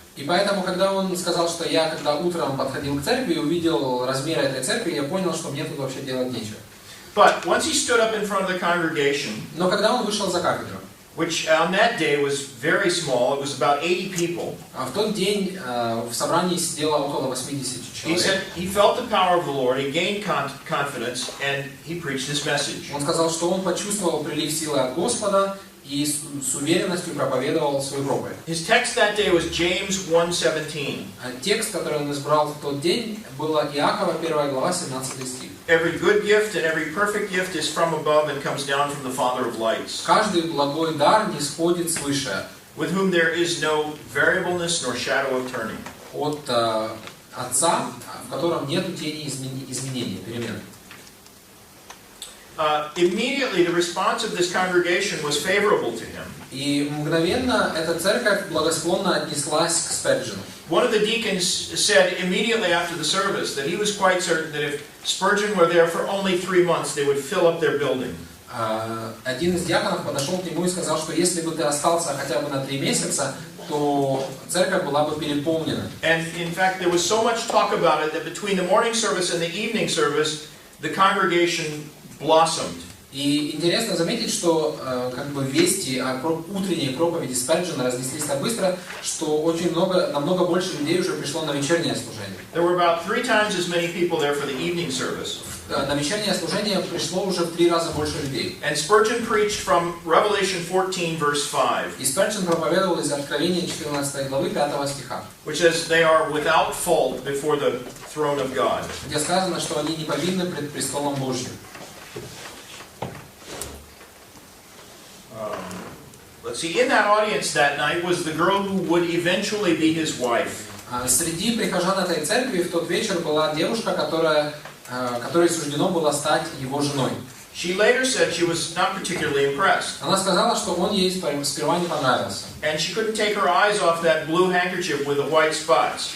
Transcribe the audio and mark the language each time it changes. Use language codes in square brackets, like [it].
[ru] И поэтому, когда он сказал, что я, когда утром подходил к церкви и увидел размеры этой церкви, я понял, что мне тут вообще делать нечего. [en] But once he stood up in front of the congregation, [ru] Но когда он вышел за кафедру, [en] which on that day was very small, it was about 80 people. [ru] в тот день в собрании сидело около 80 [en] He [ru] человек. [en] said he felt the power of the Lord, he gained confidence, and he preached this message. [ru] Он сказал, что он почувствовал прилив силы от Господа и с уверенностью проповедовал свою проповедь. [en] His text that day was James 1:17. [ru] Текст, который он избрал в тот день, было Иакова 1 глава 17 стих. [en] Every good gift and every perfect gift is from above and comes down from the Father of lights, [ru] Каждый благой дар нисходит свыше, [en] with whom there is no variableness nor shadow of turning. [ru] от Отца, в котором нет тени изменений, перемен. [en] Immediately, the response of this congregation was favorable to him. [ru] И мгновенно эта церковь благосклонно отнеслась к Спurgeonu. [en] One of the deacons said immediately after the service that he was quite certain that if Spurgeon were there for only 3 months, they would fill up their building. [ru] Один из диаконов подошел к нему и сказал, что если бы ты остался хотя бы на 3 месяца, то церковь была бы переполнена. [en] And in fact, there was so much talk about it that between the morning service and the evening service, the congregation blossomed. [ru] И интересно заметить, что вести о утренней проповеди Спurgeона разнеслись так быстро, что намного больше людей уже пришло на вечернее служение. [en] There were about 3 times as many people there for the evening service. [ru] На вечернее служение пришло уже в 3 раза больше людей. [en] And Spurgeon preached from Revelation 14, verse 5. [ru] И Спurgeon проповедовал из Откровения 14 главы 5 стиха, [en] Which says they are without fault before the throne of God. [ru] где сказано, что они не повинны пред престолом Божьим. [en] Let's see, in that audience that night was the girl who would eventually be his wife. [ru] Среди прихожан этой церкви в тот вечер была девушка, которой суждено было стать его женой. [en] She later said she was not particularly impressed. [ru] Она сказала, что он ей сперва не понравился. [en] And she couldn't take her eyes off that blue handkerchief with the white spots.